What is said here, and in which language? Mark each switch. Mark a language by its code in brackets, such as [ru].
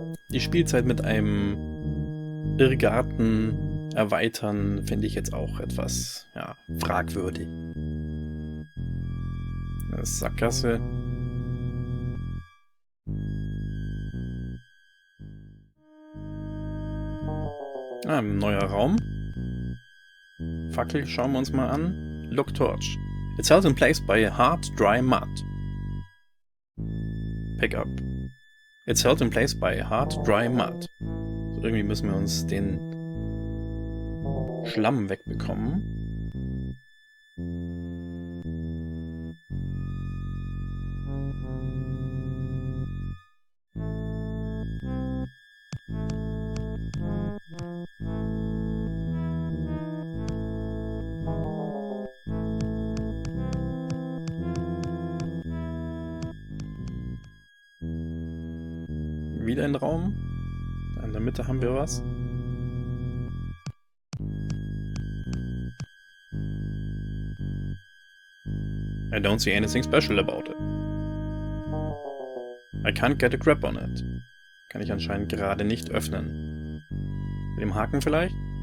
[de] Die Spielzeit mit einem Irrgarten erweitern finde ich jetzt auch etwas, ja, fragwürdig. Das ist Sackgasse. Ah, ein neuer Raum. Fackel schauen wir uns mal an. [en] Look Torch. It's held in place by a hard, dry mud. Pick up. It's held in place by a hard, dry mud. [de] So, irgendwie müssen wir uns den Schlamm wegbekommen. Wieder ein Raum. In der Mitte haben wir was. [en] I don't see anything special about it. I can't get a grip on it. [de] Kann ich anscheinend gerade nicht öffnen. Mit dem Haken vielleicht?